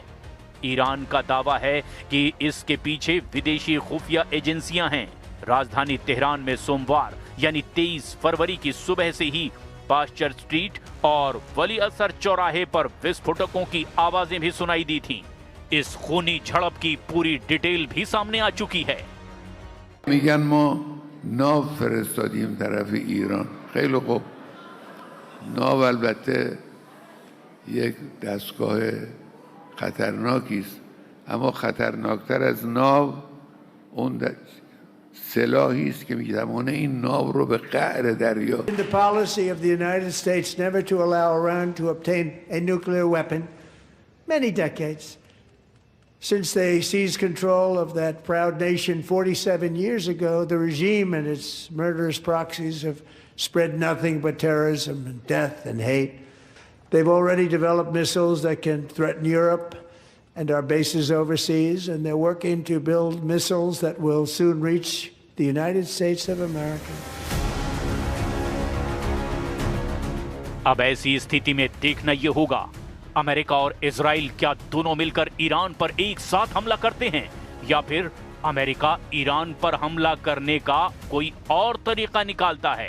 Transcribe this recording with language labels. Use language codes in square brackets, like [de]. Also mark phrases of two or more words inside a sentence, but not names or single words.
[hi] ईरान का दावा है कि इसके पीछे विदेशी खुफिया एजेंसियां हैं। राजधानी तेहरान में सोमवार यानी 23 फरवरी की सुबह से ही पास्चर स्ट्रीट और वली असर चौराहे पर विस्फोटकों की आवाजें भी सुनाई दी थीं। इस खूनी झड़प की पूरी डिटेल भी सामने आ चुकी है। [fa] میگن ما ناو فرستادیم طرف ایران. خیلی خوب. ناو البته یک دستگاه خطرناکی است، اما خطرناکتر از ناو اون سلاحی است که می‌تواند این ناو رو به قعر دریا. [en] The policy of the United States never to allow Iran to obtain a nuclear weapon, many decades. Since they seized control of that proud nation 47 years ago, the regime and its murderous proxies have spread nothing but terrorism and death and hate. They've already developed missiles that can threaten Europe and our bases overseas, and they're working to build missiles that will soon reach the United States of America. [hi] अब ऐसी स्थिति में देखना यह होगा, अमेरिका और इजराइल क्या दोनों मिलकर ईरान पर एक साथ हमला करते हैं या फिर अमेरिका ईरान पर हमला करने का कोई और तरीका निकालता है।